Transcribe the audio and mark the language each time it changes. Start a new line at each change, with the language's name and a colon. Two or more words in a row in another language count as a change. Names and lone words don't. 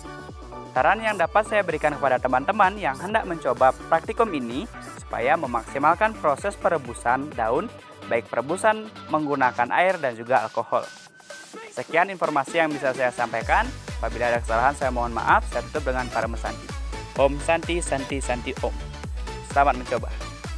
Indonesian: Saran yang dapat saya berikan kepada teman-teman yang hendak mencoba praktikum ini supaya memaksimalkan proses perebusan daun, baik perebusan menggunakan air dan juga alkohol. Sekian informasi yang bisa saya sampaikan. Apabila ada kesalahan saya mohon maaf. Saya tutup dengan Parama Santi.
Sanskrit: Om Santi Santi Santi Om.
Indonesian: Selamat mencoba.